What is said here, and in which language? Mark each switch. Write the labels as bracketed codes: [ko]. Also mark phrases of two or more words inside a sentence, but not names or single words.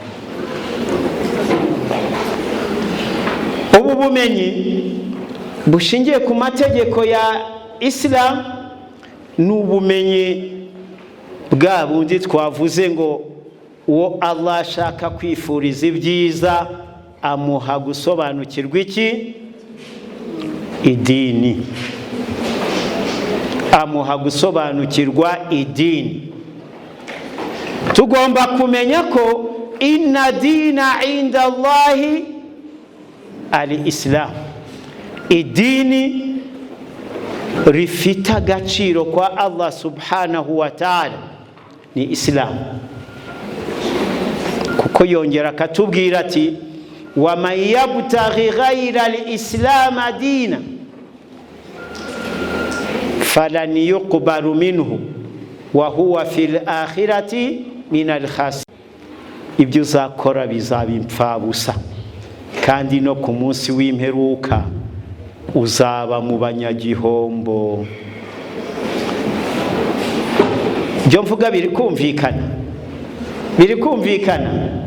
[rw] Ubu bumenyi bushingiye ku mategeko ya Islam ni ubumenyi bwa bundi twavuze ngo uwo Allah ashaka kwifuriza ibyiza amuha gusobanukirwa iki? Idini. Amuha gusobanukirwa idini. Tugomba kumenya ko [ar] إن الدين عند الله الإسلام. [rw] Idini rifita agaciro kwa [ar] الله سبحانه وتعالى [rw] ni Islam. Kuko yongera akatubwira ati [ar] ومن يبتغ غير الإسلام دينا فلن يقبل منه وهو في الآخرة من الخاسرين. [rw] Ibyo uzakora bizaba impfabusa, kandi no ku munsi w'imperuka uzaba mu banyagihombo. Byo mvuga biri kumvikana.